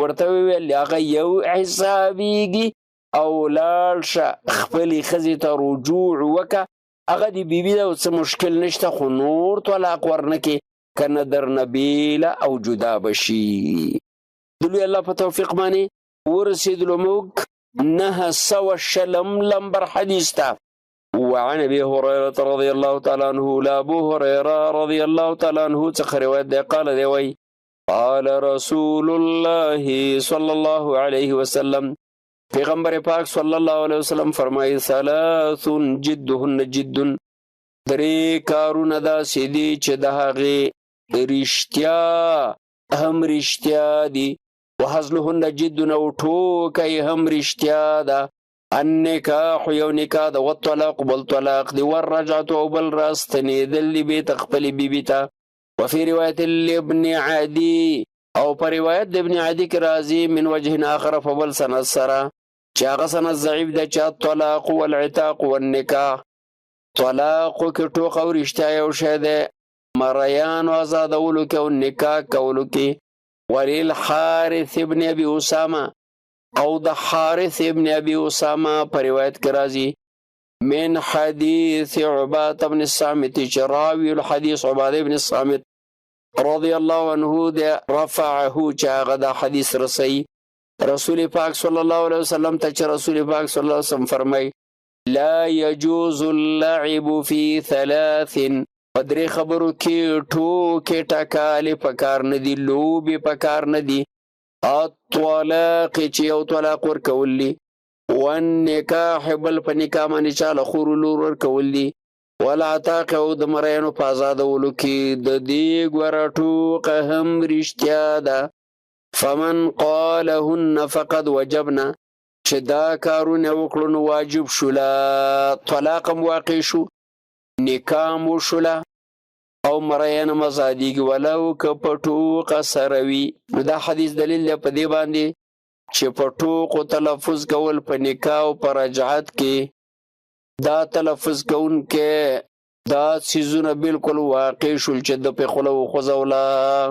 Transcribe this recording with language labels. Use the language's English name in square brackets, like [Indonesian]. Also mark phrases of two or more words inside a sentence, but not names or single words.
[Pashto] ورته وویل هغه یو حسابیږي او لاړ شه خپلې ښځې ته رجوع وکړه، هغه د بیبي ده څه مشکل نشته، خو نور طلاق ورنکې. کنه درنه بیله او جدا بشي. د لوی الله په توفیق باندې ورسېدلو موږ 900 لمبر حدیث ته. [Arabic] وعن ابي هريره رضي الله تعالى عنه [Pashto] لا ابو هريره رضي الله تعالى عنه څخه روایت دی قال دی وی [Arabic] قال رسول الله صلى الله عليه وسلم [Pashto] پیغمبر پاک صلی الله علیه وسلم فرمایي [Arabic] ثلاث جدهن جد [Pashto] درې کارونه داسې دي چې د هغې رښتیا هم رښتیا دي [Arabic] وهزلهن جد [Pashto] او ټوکی هم رښتیا ده النکاح یو نکاح ده والطلاق بل طلاق دی والرجعة او بل راستنېدل دي بېرته خپلې بیبي ته. [Arabic] وفي روایت لابن عدي [Pashto] او په روایت د ابن عدي کې راځي [Arabic] من وجه آخر [Pashto] په بل سند سره چې هغه سند ضعیف ده چې [Arabic] الطلاق والعتاق والنکاح [Pashto] طلاقو کې ټوک او رښتیا یو شی دی مریانو ازادولو کې او نکاح کولو کې. [Arabic] وللحارث ابن ابي اسامه [Pashto] او د حارث ابن ابي اسامه په روایت کې راځي [Arabic] من حديث [Pashto] عبادة بن الصامت چې [Arabic] راوي الحديث [Pashto] عبادة بن الصامت [Arabic] رضي الله عنه [Pashto] ده رفعه چې هغه دا حدیث رسي رسول پاک صلی الله علیه وسلم ته چې رسول پاک صلی الله علیه وسلم فرمای [Arabic] لا يجوز اللعب في ثلاث [Pashto] پدری خبرو کې ټوکې ټکالې پکار نه دي لوبې پکار نه دي الطلاق چې یو طلاق ورکول دي والنکاح بل په نکاح باندې چاله خور لور ورکول دي والعتاق او د مریانو په ازادولو کې د دې ګوره ټوکه هم رښتیا ده. [Arabic] فمن قالهن فقد وجبنا [Pashto] چې دا کارونه وکړو نو واجب شوله طلاق هم واقع شو نکاح هم وشوله او مریان هم ازادېږي ولو که په ټوکه سره وي. نو دا حدیث دلیل دی په دې باندې چې په ټوکو تلفظ کول په نکاح او په رجعت کې دا تلفظ کوونکی دا څیزونه بالکل واقع شول چې د پې خوله وخوځوله.